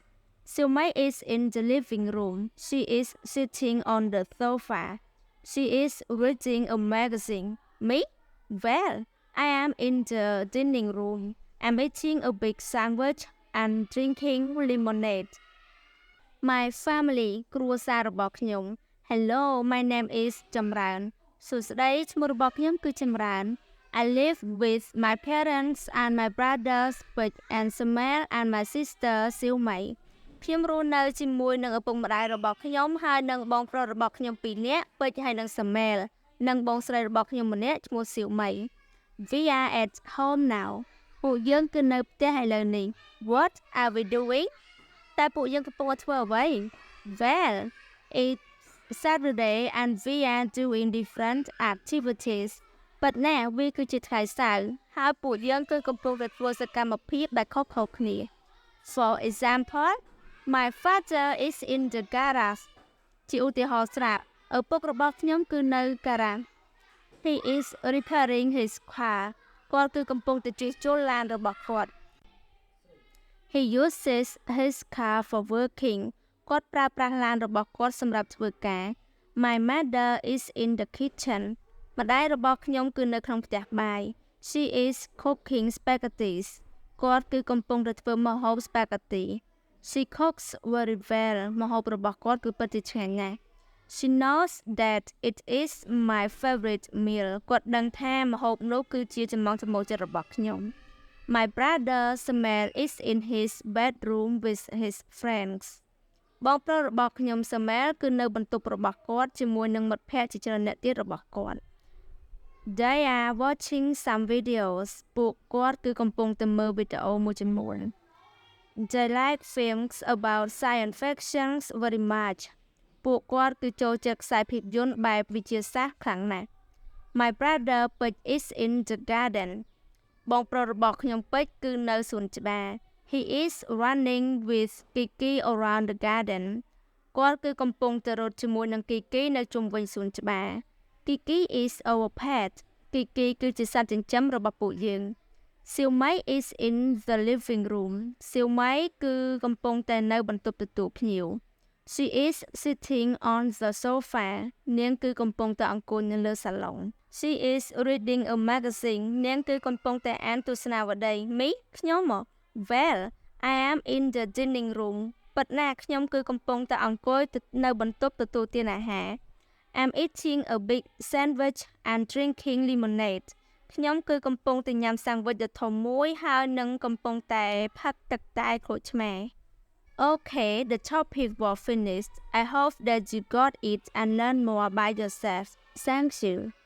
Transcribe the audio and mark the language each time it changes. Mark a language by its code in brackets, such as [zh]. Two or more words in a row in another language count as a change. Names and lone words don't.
[en] Silmay is in the living room. She is sitting on the sofa. She is reading a magazine. Me? Well, I am in the dining room. I'm eating a big sandwich and drinking lemonade. My family [km] គ្រួសាររបស់ខ្ញុំ [en] Hello, my name is [km] ចម្រើន សួស្តីឈ្មោះរបស់ខ្ញុំគឺចម្រើន [en] I live with my parents and my brothers Big and Samuel and my sister Silmay [km] ខ្ញុំរស់នៅជាមួយនឹងឪពុកម្ដាយរបស់ខ្ញុំហើយនិងបងប្រុសរបស់ខ្ញុំពីរនាក់ Big ហើយនិង Samuel និងបងស្រីរបស់ខ្ញុំម្នាក់ឈ្មោះ Silmay [en] We are at home now [km] ពួកយើងគឺនៅផ្ទះឥឡូវនេះ [en] What are we doing? [km] តែពួកយើងកំពុងធ្វើអ្វី [en] Well, it's Saturday and we are doing different activities. But now [km] វាគឺជាថ្ងៃសៅរ៍ហើយពួកយើងគឺកំពុងតែធ្វើសកម្មភាពដែលខុសៗគ្នា [en] For example, my father is in the garage. [km] ជាឧទាហរណ៍ស្រាប់ឪពុករបស់ខ្ញុំគឺនៅការ៉ា [en] He is repairing his car. [km] គាត់គឺកំពុងតែជួសជុលឡានរបស់គាត់ [en] He uses his car for working. [km] គាត់ប្រើប្រាស់ឡានរបស់គាត់សម្រាប់ធ្វើការ [en] My mother is in the kitchen. [km] ម្ដាយរបស់ខ្ញុំគឺនៅក្នុងផ្ទះបាយ [en] She is cooking spaghetti. [km] គាត់គឺកំពុងតែធ្វើម្ហូប spaghetti. [en] She cooks very well. [km] ម្ហូបរបស់គាត់គឺពិតជាឆ្ងាញ់ណាស់ [en] She knows that it is my favorite meal. [km] គាត់ដឹងថាម្ហូបនោះគឺជាចំណង់ចំណូលចិត្តរបស់ខ្ញុំ [en] My brother Samuel is in his bedroom with his friends. [km] បងប្រុសរបស់ខ្ញុំ Samuel គឺនៅបន្ទប់របស់គាត់ជាមួយនឹងមិត្តភ័ក្តិជាច្រើនអ្នកទៀតរបស់គាត់ [en] They are watching some videos. [km] ពួកគាត់គឺកំពុងតែមើលវីដេអូមួយចំនួន [en] They like films about science fiction very much. [km] ពួកគាត់គឺចូលចិត្តខ្សែភាពយន្តបែបវិទ្យាសាស្ត្រខ្លាំងណាស់ [en] My brother Big is in the garden. [km] បងប្រុសរបស់ខ្ញុំពេជ្រគឺនៅសួនច្បារ [en] He is running with Kiki around the garden. [km] គាត់គឺកំពុងទៅរត់ជាមួយនឹង Kiki នៅជុំវិញសួនច្បារ [en] Kiki is our pet. [km] Kiki គឺជាសត្វចិញ្ចឹមរបស់ពួកយើង [en] Silmay is in the living room. [km] Silmay គឺកំពុងតែនៅបន្ទប់ទទួលភ្ញៀវ [en] She is sitting on the sofa. [km] នាងគឺកំពុងតែអង្គុយនៅលើសាឡុង [en] She is reading a magazine. [km] នាងគឺកំពុងតែអានទស្សនាវដ្តី [en] Me [km] ខ្ញុំមក [en] Well, I am in the dining room. [km] ពិតណាស់ខ្ញុំគឺកំពុងតែអង្គុយនៅបន្ទប់ទទួលទានអាហារ [en] I'm eating a big sandwich and drinking lemonade. [km] ខ្ញុំគឺកំពុងតែញ៉ាំសាំងវិចដ៏ធំមួយហើយនិងកំពុងតែផឹកទឹកតែក្រូចឆ្មា [en] Okay, the topic was finished. I hope that you got it and learned more by yourself. Thank you.